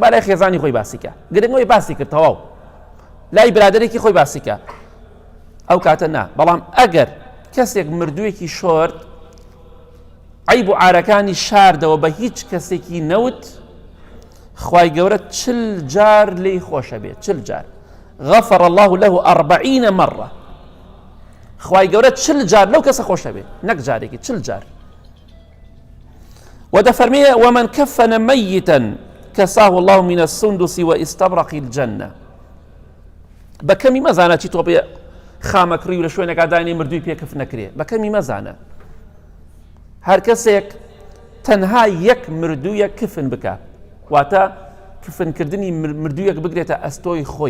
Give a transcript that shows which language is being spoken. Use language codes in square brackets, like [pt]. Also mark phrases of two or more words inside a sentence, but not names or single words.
[ckb] با لای خێزانی خۆی باسی کە گرنگەوەی باسی کرد تەواو لای برادەرێکی خۆی باسی کە ئەو کاتە نا بەڵام ئەگەر کەسێک مردوویەکی شۆرد عیب و عارەکانی شاردەوە بە هیچ کەسێکی نەوت خوای گەورە 40 جار لێی خۆشە بێت 40 جار [ar] غفر الله له 40 مرة [ckb] خوای گەورە 40 جار لەو کەسە خۆشە بێت نەک جارێکی 40 جار ودەفەرمێ [ar] ومن كفن ميتا كساه الله من السندس واستبرق الجنة [ckb] بەکەمی مەزانە چی تۆ بێ خامەکڕی و لە شوێنێکا داینێ مردووی پێکەف نەکرێ بەکەمی مەزانە هەر کەسێک تەنها یەک مردوویە کفن بکە واتە کفنکردنی مردوویەک بگرێتە ئەستۆی خۆی